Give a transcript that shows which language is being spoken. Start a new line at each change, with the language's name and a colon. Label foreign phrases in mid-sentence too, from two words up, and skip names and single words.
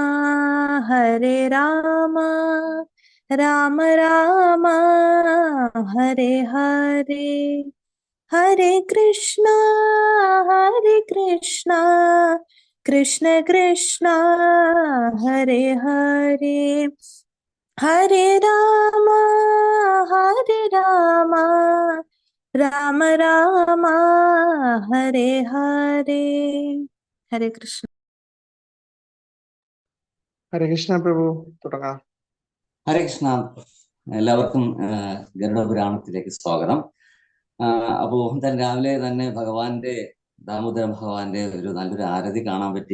Malayalam: राम राम हरे हरे हरे कृष्णा कृष्ण कृष्णा हरे हरे हरे राम രാമ രാമ ഹരേ ഹരേ. ഹരേ കൃഷ്ണ. ഹരേ കൃഷ്ണ പ്രഭു, തുടങ്ങാം. ഹരേ കൃഷ്ണ. എല്ലാവർക്കും ഗരുഡപുരാണത്തിലേക്ക് സ്വാഗതം. അപ്പോ തന്നെ രാവിലെ തന്നെ ദാമോദര ഭഗവാന്റെ നല്ലൊരു ആരതി കാണാൻ പറ്റി.